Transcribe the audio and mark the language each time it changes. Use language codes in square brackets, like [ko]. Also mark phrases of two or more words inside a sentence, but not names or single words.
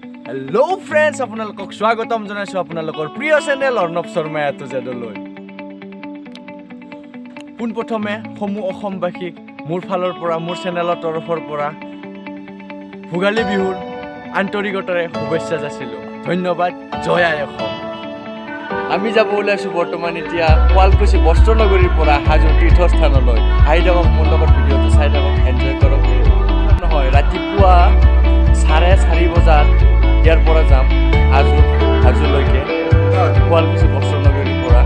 [en] Hello friends, [as] আপোনালোকক স্বাগতম জনাইছো আপোনালোকৰ প্ৰিয় channel Arrnov Sharma এ এজাদলৈ. পুন প্ৰথমে সমূহ অসমবাসীক মোৰ ফালৰ পৰা মোৰ চেনেলৰ torofr পৰা ভোগালী বিহুৰ আন্তৰিকতাৰে শুভেচ্ছা যাচিলো। ধন্যবাদ। জয় আই অসম। আমি যাব ওলাইছো বৰ্তমান এতিয়া শুৱালকুছি বস্ত্ৰনগৰীৰ পৰা হাজো তীৰ্থস্থানলৈ। আহি থাকক মোৰ লগত, ভিডিঅ'টো চাই থাকক, এনজয় কৰক। নহয়, ৰাতিপুৱা 4:30 বজাত ইয়াৰ পৰা যাম হাজোলৈকে শুৱালকুছি বস্ত্ৰনগৰীৰ পৰা।